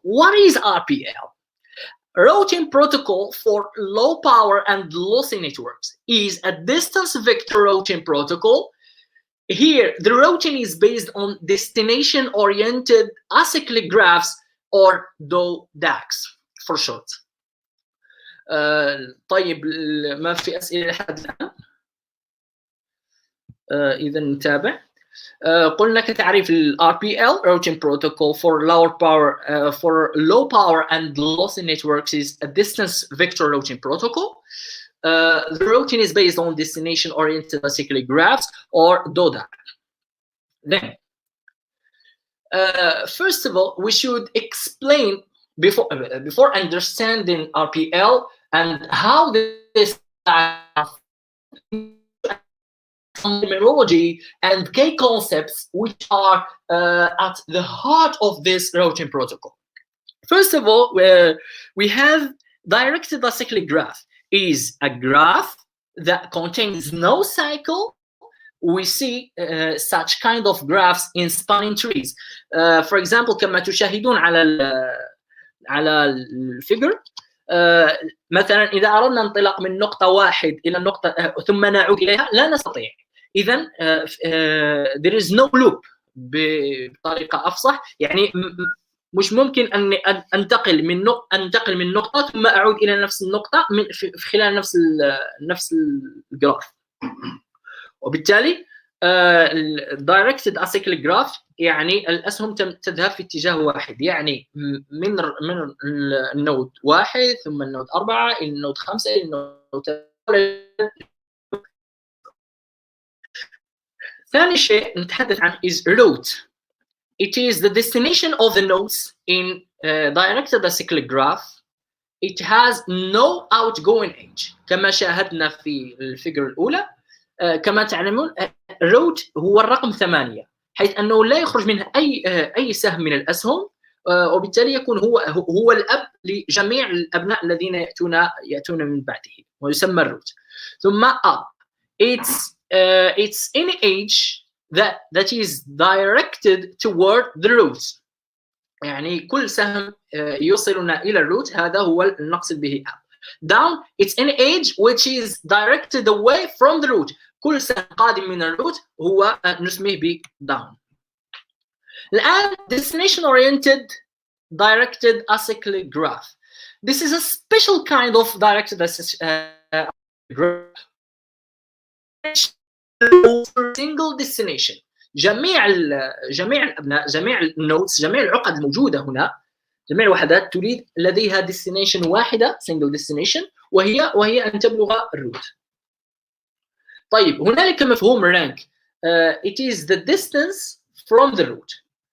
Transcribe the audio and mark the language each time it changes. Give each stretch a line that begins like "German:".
English: What is RPL? Routing protocol for low power and lossy networks is a distance vector routing protocol. Here, the routing is based on destination-oriented acyclic graphs or DODAGs for short.
Arabic: طيب ما في أسئلة لحد الآن؟ إذا نتابع. قلنا كتعريف ال
English: RPL routing protocol for low power and lossy networks is a distance vector routing protocol. The routing is based on destination oriented acyclic graphs or DODAG. Then first of all, we should explain before understanding RPL and how this terminology and key concepts which are at the heart of this routing protocol. First of all, we have directed acyclic graph. Is a graph that contains no cycle. We see such kind of graphs in spanning trees. For example,
Arabic: كما تشاهدون على الفيجر، مثلا إذا أردنا انطلاق من نقطة واحد إلى نقطة ثم نعود إليها لا نستطيع. إذن
English: there is no loop
Arabic: بطريقة أفصح، يعني مش ممكن أن أنتقل من نقطة ثم أعود إلى نفس النقطة في خلال نفس الجراف. وبالتالي directed acyclic graph يعني الاسهم تذهب في اتجاه واحد، يعني من النود 1 ثم النود 4 الى النود 5 الى النود 3. ثاني شيء نتحدث عن is route.
English: It is the destination of the nodes in directed acyclic graph. It has no outgoing edge
Arabic: كما شاهدنا في الفيجر الأولى. كما تعلمون route هو الرقم 8 حيث أنه لا يخرج منه أي سهم من الأسهم، وبالتالي يكون هو الأب لجميع الأبناء الذين يأتون من بعده ويسمى الروت. ثم up.
English: It's any edge that is directed toward the root.
Arabic: يعني كل سهم يوصلنا إلى الروت هذا هو نقصد به up.
English: Down, it's any edge which is directed away from the root.
Arabic: كل سهم قادم من الروت هو نسميه ب down. الآن destination oriented directed acyclic graph.
English: This is a special kind of directed acyclic graph. Single destination.
Arabic: جميع الأبناء، جميع النودز، جميع العقد الموجودة هنا، جميع الوحدات تريد لديها destination واحدة single destination وهي أن تبلغ الروت. طيب هنالك مفهوم rank.
English: It is the distance from the root.